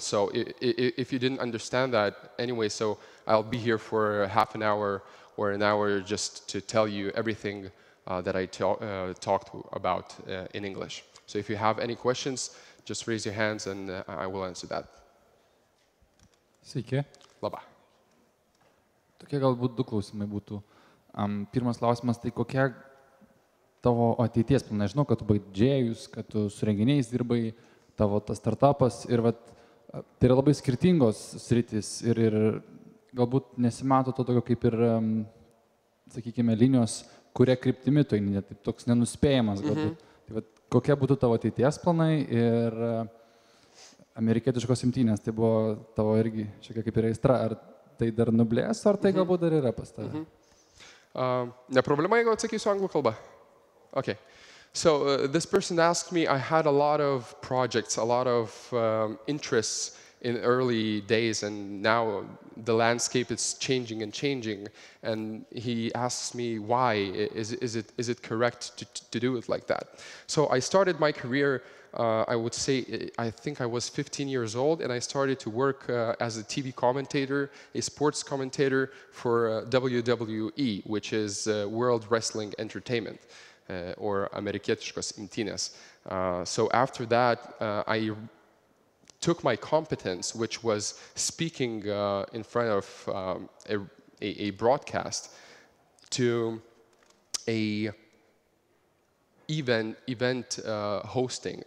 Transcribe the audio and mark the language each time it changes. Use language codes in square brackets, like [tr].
[en] So if you didn't understand that anyway, so I'll be here for half an hour or an hour just to tell you everything that I talked about in English. So if you have any questions, just raise your hands and I will answer that. [lt] Sveiki. Labą. Tokie galbūt du klausimai būtų. Pirmas klausimas, tai kokie tavo ateities planai? Žinau, kad tu baigdžėjus, kad tu su renginiais dirbai, tavo tas startupas ir tai yra labai skirtingos sritis ir galbūt nesimato to tokio kaip ir, sakykime, linijos, kuria kryptimi tu eini, taip toks nenuspėjamas galbūt. Tai kokie būtų tavo ateities planai ir amerikietiškos imtynės, tai buvo tavo irgi šiek tiek kaip ir aistra, ar tai dar nublės, ar tai galbūt dar yra pas tave? Ne problema, jeigu atsakysiu anglų kalbą? [en] Okay. So this person asked me, I had a lot of projects, a lot of interests in early days, and now the landscape is changing and changing. And he asks me why, is it correct to do it like that? So I started my career, I would say, I think I was 15 years old, and I started to work as a TV commentator, a sports commentator for WWE, which is World Wrestling Entertainment. [lt] Or amerikietiškos imtynės. [en] So after that, I took my competence, which was speaking in front of a broadcast, to a event hosting.